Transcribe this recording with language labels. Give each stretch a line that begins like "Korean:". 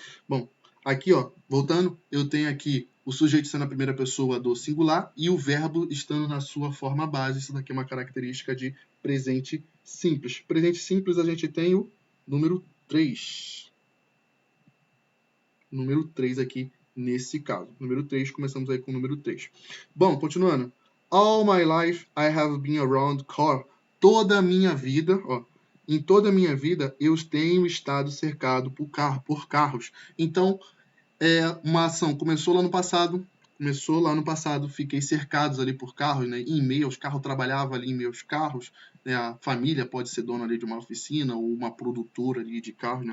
Portuguese: Bom, aqui, ó, voltando, eu tenho aqui o sujeito sendo a primeira pessoa do singular e o verbo estando na sua forma base. Isso daqui é uma característica de presente simples. Presente simples, a gente tem o número 3. Número 3 aqui nesse caso. Número 3, começamos aí com o número 3. Bom, continuando.
English: All my life I have been around car.
Portuguese: Toda a minha vida, ó, em toda a minha vida eu tenho estado cercado por carros. Então, uma ação começou lá no passado, fiquei cercados ali por carros, né? Em meio aos carros, trabalhava ali em meio aos carros, né? A família pode ser dona ali de uma oficina ou uma produtora ali de carros, né?